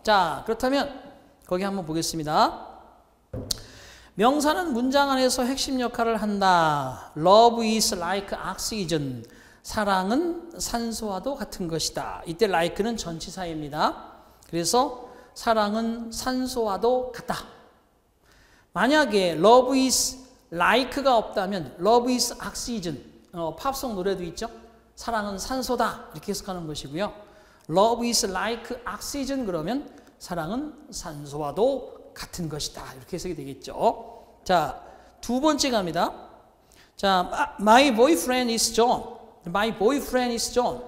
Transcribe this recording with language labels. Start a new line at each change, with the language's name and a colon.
Korean: 자, 그렇다면 거기 한번 보겠습니다. 명사는 문장 안에서 핵심 역할을 한다.
English: Love is like oxygen.
Korean: 사랑은 산소와도 같은 것이다. 이때 like는 전치사입니다. 그래서 사랑은 산소와도 같다. 만약에
English: love is like가
Korean: 없다면
English: love is oxygen.
Korean: 팝송 노래도 있죠. 사랑은 산소다. 이렇게 해석하는 것이고요.
English: Love is like oxygen
Korean: 그러면 사랑은 산소와도 같은 것이다. 이렇게 해석이 되겠죠. 자, 두 번째 갑니다.
English: 자, my boyfriend is John. My boyfriend is John.